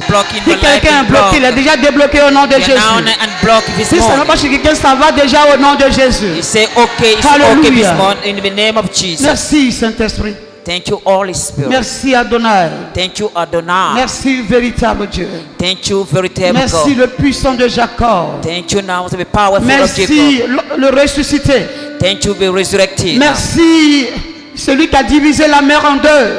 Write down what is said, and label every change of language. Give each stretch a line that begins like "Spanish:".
French: Si quelqu'un est bloqué, il est déjà débloqué au nom de Jésus. Si ça ne va pas chez quelqu'un, ça va déjà au nom de Jésus.
English: You say okay, it's okay this morning in the name of Jesus.
French: Merci Saint-Esprit.
English: Thank you, Holy Spirit.
French: Merci Adonai.
English: Thank you, Adonai.
French: Merci véritable Dieu.
English: Thank you, veritable God.
French: Merci le puissant de Jacob.
English: Thank you now, the powerful
French: Merci
English: of Jacob.
French: le ressuscité.
English: Thank you, the resurrected.
French: Merci celui qui a divisé la mer en deux.